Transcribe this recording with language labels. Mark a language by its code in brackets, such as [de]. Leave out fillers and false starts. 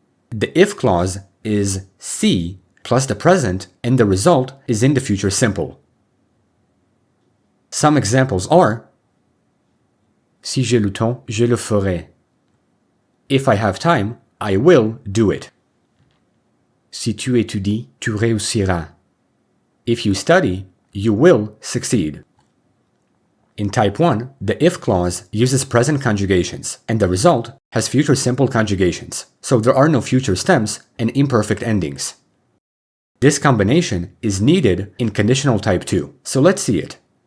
[en] The if clause is si plus the present, and the result is in the future simple. Some examples are: [fr] si j'ai le temps, je le ferai. [en] If I have time, I will do it. [fr] Si tu étudies, tu réussiras. [en] If you study, you will succeed. In type 1, the if clause uses present conjugations, and the result has future simple conjugations, so there are no future stems and imperfect endings. This combination is needed in conditional type 2, so let's see it.